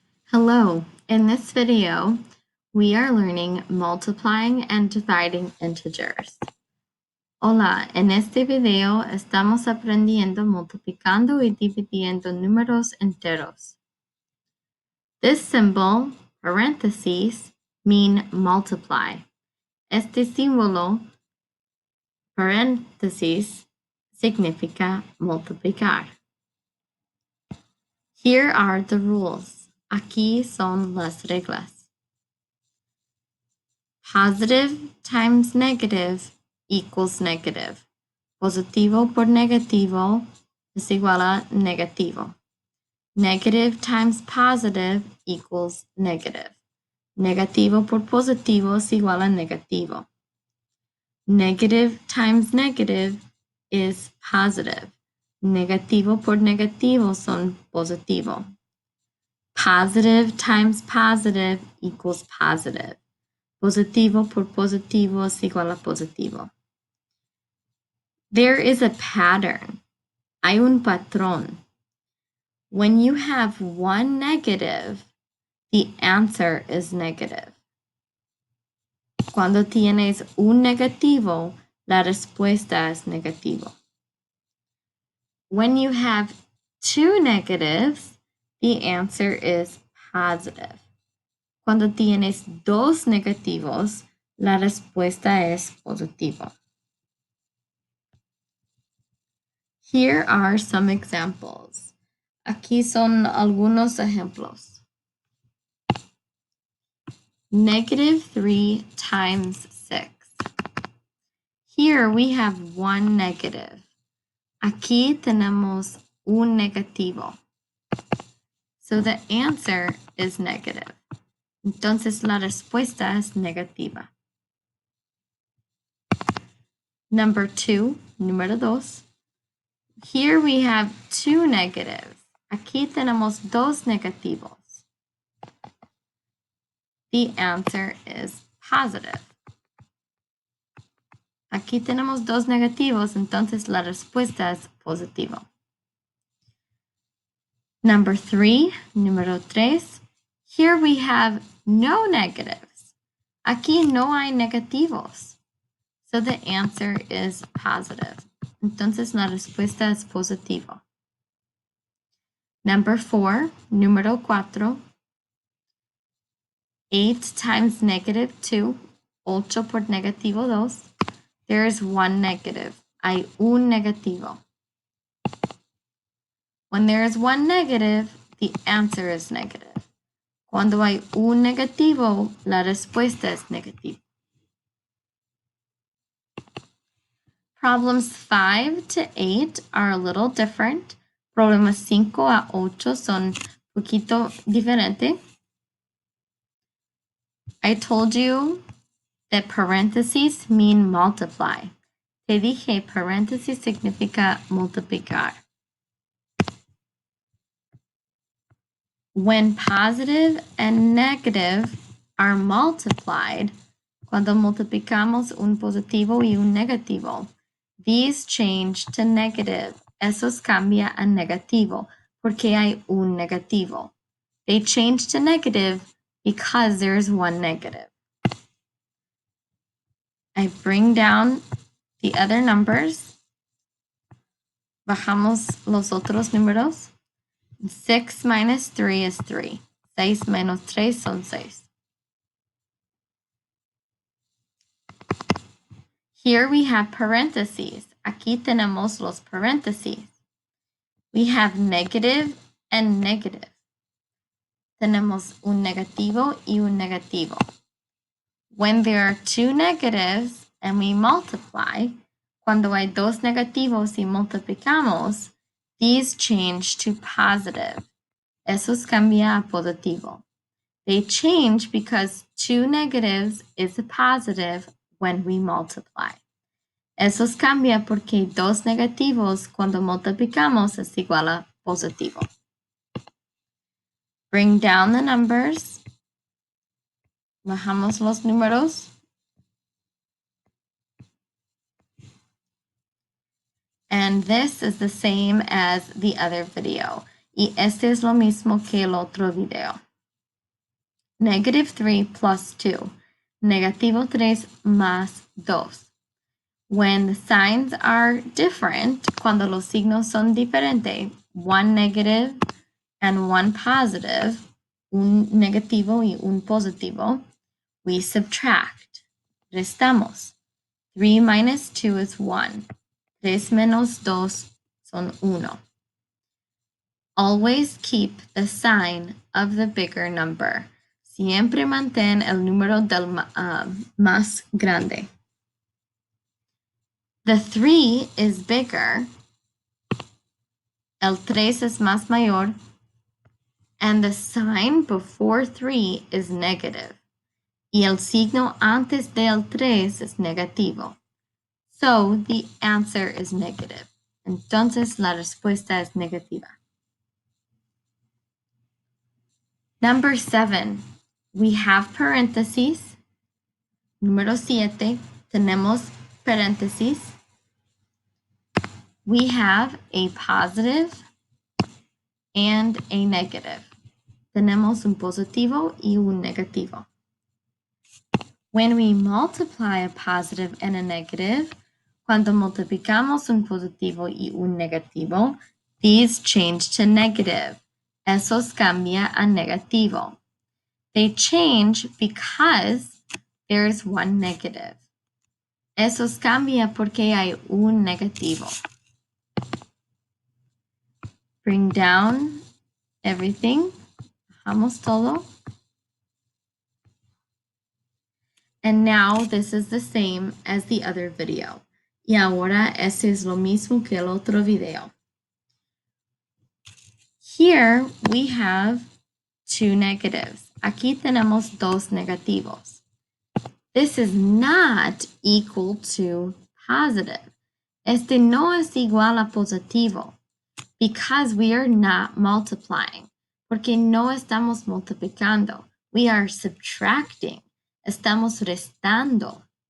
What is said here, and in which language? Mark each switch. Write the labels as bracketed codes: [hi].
[en] Hello, in this video, we are learning multiplying and dividing integers. [es] Hola, en este video estamos aprendiendo multiplicando y dividiendo números enteros. [en] This symbol, parentheses, mean multiply. [es] Este símbolo, paréntesis, significa multiplicar. [en] Here are the rules. [es] Aquí son las reglas. [en] Positive times negative equals negative. [es] Positivo por negativo es igual a negativo. [en] Negative times positive equals negative. [es] Negativo por positivo es igual a negativo. [en] Negative times negative is positive. [es] Negativo por negativo son positivo. [en] Positive times positive equals positive. [es] Positivo por positivo es igual a positivo. [en] There is a pattern. [es] Hay un patrón. [en] When you have one negative, the answer is negative. [es] Cuando tienes un negativo, la respuesta es negativo. [en] When you have two negatives, the answer is positive. [es] Cuando tienes dos negativos, la respuesta es positiva. [en] Here are some examples. [es] Aquí son algunos ejemplos. [en] -3 times 6. Here we have one negative. [es] Aquí tenemos un negativo. [en] So the answer is negative. [es] Entonces la respuesta es negativa. Número 2. [en] Here we have two negatives. [es] Aquí tenemos dos negativos. [en] The answer is positive. [es] Aquí tenemos dos negativos, entonces la respuesta es positiva. Número 3. [en] Here we have no negatives. [es] Aquí no hay negativos. [en] So the answer is positive. [es] Entonces la respuesta es positiva. Número 4. [en] 8 times -2, [es] 8 por -2. [en] There is one negative. [es] Hay un negativo. [en] When there is one negative, the answer is negative. [es] Cuando hay un negativo, la respuesta es negativa. [en] Problems 5 to 8 are a little different. [es] Problemas 5 a 8 son un poquito diferente. [en] I told you that parentheses mean multiply. [es] Te dije, paréntesis significa multiplicar. [en] When positive and negative are multiplied, [es] cuando multiplicamos un positivo y un negativo, [en] these change to negative. [es] Esos cambia a negativo porque hay un negativo. [en] They change to negative because there's one negative. I bring down the other numbers. [es] Bajamos los otros números. [en] 6 minus 3 is 3. [es] 6 menos 3 son 6. [en] Here we have parentheses. [es] Aquí tenemos los paréntesis. [en] We have negative and negative. [es] Tenemos un negativo y un negativo. [en] When there are two negatives and we multiply, [es] cuando hay dos negativos y multiplicamos, [en] these change to positive. [es] Esos cambia a positivo. [en] They change because two negatives is a positive when we multiply. [es] Esos cambia porque dos negativos cuando multiplicamos es igual a positivo. [en] Bring down the numbers. [es] Bajamos los números. [en] And this is the same as the other video. [es] Y este es lo mismo que el otro video. [en] -3 plus 2. [es] -3 más 2. [en] When the signs are different, [es] cuando los signos son diferentes, [en] one negative and one positive, [es] un negativo y un positivo, [en] we subtract. [es] Restamos. [en] 3 minus 2 is 1. [es] 3 menos 2 son 1. [en] Always keep the sign of the bigger number. [es] Siempre mantén el número del más grande. [en] The 3 is bigger. [es] El 3 es más mayor. [en] And the sign before 3 is negative. [es] Y el signo antes del 3 es negativo. [en] So the answer is negative. [es] Entonces la respuesta es negativa. [en] Number 7, we have parentheses. [es] Número 7, tenemos paréntesis. [en] We have a positive and a negative. [es] Tenemos un positivo y un negativo. [en] When we multiply a positive and a negative, [es] cuando multiplicamos un positivo y un negativo, [en] these change to negative. [es] Esos cambia a negativo. [en] They change because there's one negative. [es] Esos cambia porque hay un negativo. [en] Bring down everything. [es] Bajamos todo. [en] And now this is the same as the other video. [es] Y ahora este es lo mismo que el otro video. [en] Here we have two negatives. [es] Aquí tenemos dos negativos. [en] This is not equal to positive. [es] Este no es igual a positivo [en] because we are not multiplying. [es] Porque no estamos multiplicando. [en] We are subtracting. [es] Estamos restando.